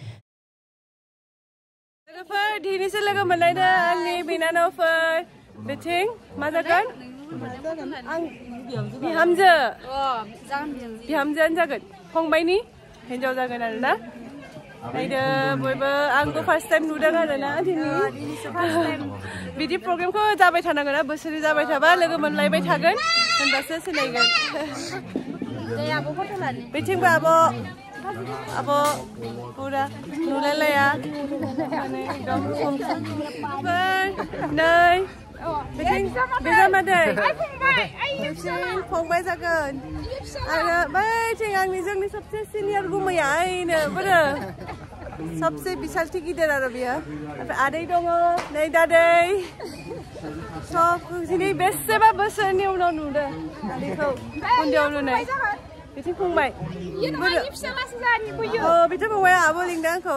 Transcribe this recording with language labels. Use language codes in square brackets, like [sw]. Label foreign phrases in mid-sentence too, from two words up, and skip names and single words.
[brx] लोगोफोर दिनैसो लोगो मोनलायदों आंनि बिनानावफोर बिथिं मा जागोन बिहामजो बिहामजोआनो जागोन फंबायनि हिन्जाव जागोन आरोना। नायदो बयबो आंबो फार्स्ट टाइम नुदों आरोना दिनै बिदि प्रग्रामखौ जाबाय थानांगोन ना बोसोरै जाबाय थाबा लोगो मोनलायबाय थागोन होनबासो सिनायगोन। बिथिंबो आब' Abo pura nulalaya. Nay. Bisa madai. Fongbai jagoan. Ada bai ting Angni जोंनि [hi] सबसे सिनियर [brx] गुमैया आइनो बोरो. सबसे बिसालथि गिदिर आरो बियो. ओमफ्राय आदै दङ, नै दादै. सब दिनै बेसेबा बोसोरनि उनाव नुदों आदैखौ उन्दैयाव नुनाय. बिथिं फंबाय. बिथिं फंबाया आब' लिंदों आंखौ.